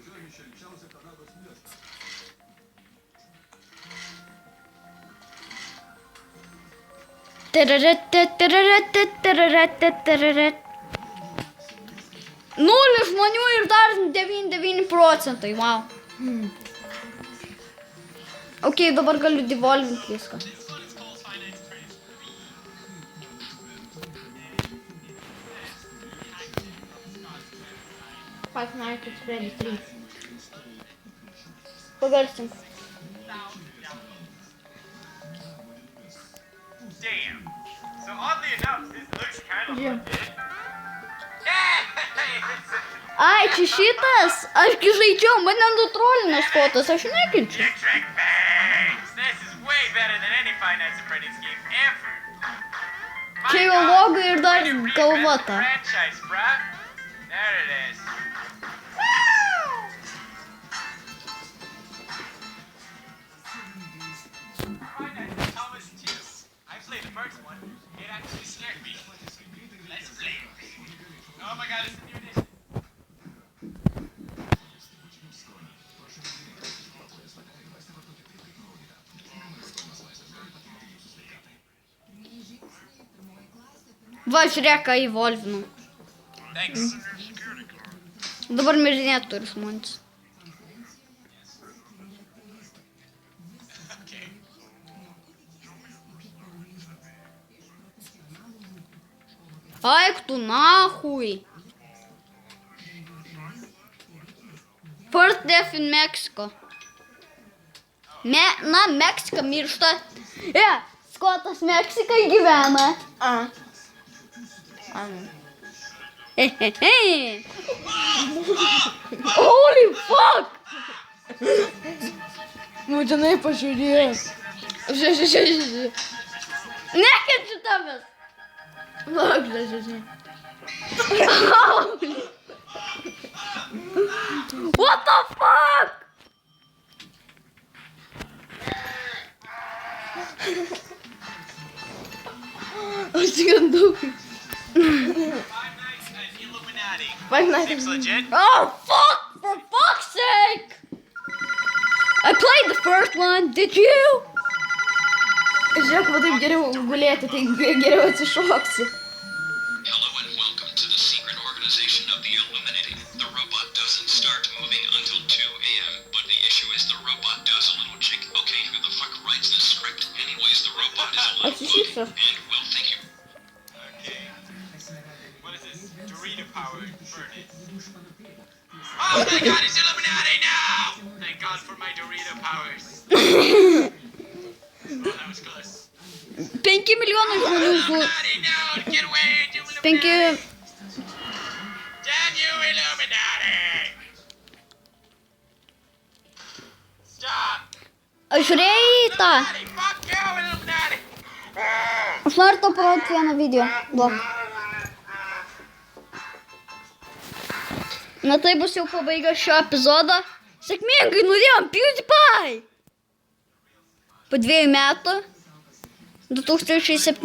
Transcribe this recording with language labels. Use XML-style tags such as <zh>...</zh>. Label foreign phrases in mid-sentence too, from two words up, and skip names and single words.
<lt>Nulis žmonių ir dar 99 procentai, wow. Ok, dabar galiu devolvinti viską. Five Nights at Freddy's 3. Pagarsink.</lt> <en>Damn. So oddly enough, this looks kind of Yeah. legit.</en> <lt>Ai, čia šitas? Aš gi žaidžiau, mane nutrolino skotas, aš nekenčiu.</lt> <en>Electric Bangs! This is way better than any Five Nights at Freddy's game ever.</en> <lt>Čia</lt> <en>My</en> <lt>jau</lt> <en>God,</en> <lt>logo ir dar</lt> <en>way to reinvent</en> <lt>galva</lt> <en>the</en> <lt>ta.</lt> <en>franchise, bruh. There it is. Five Nights at Thomas 2. I played the first one. It actually scared me. Let's play it. Oh my God, it's a new edition.</en> <lt>Va, žiūrėk, ką įvolvinau. Thanks. Dabar mirinėt turi žmonės. Okay. Aik tu nahui.</lt> <en>First death in Mexico.</en> <lt>Meksika miršta. Skotas Meksikai gyvena. Hehehe.</lt> <en>Holy fuck!</en> <lt>Būtinai pažiūrėk. Žiūrėk. Nekenčiu tavęs. Žiūrėk.</lt> <en>What the fuck?</en> <lt>Aš sigandau.</lt> <en>Five Nights at Illuminati. Five Nights Seems at legit. Oh fuck! For fuck's sake! I played the first one, did you?</en> <lt>Žiūrėk, va taip geriau gulėti, tai geriau atsišoksi.</lt> <en>Hello and welcome to the secret organization of the Illuminati. The robot doesn't start moving until 2 a.m., but the issue is the robot does a little chick. Okay, who the fuck writes this script? Anyways, the robot is a little</en> <lt>Atsišypso.</lt> <en>and, well, thank you. Okay. What is this? Dorito powered furnace. Oh my God, it's Illuminati now! Thank God for my Dorito powers. Oh, that was close.</en> <lt>5 milijonai žmonių žuvo.</lt> <en>Illuminati, no! Get away, you Illuminati! 5... Damn you, Illuminati!</en> <lt>Aš žiūrėjai tą.</lt> <en>Fuck you, Illuminati!</en> <lt>Aš noriu tau parodyti vieną video. Duok. Na tai bus jau pabaiga šio epizodo. Sėkmingai nuėjom PewDiePie! Po 2 metų. 2017.</lt>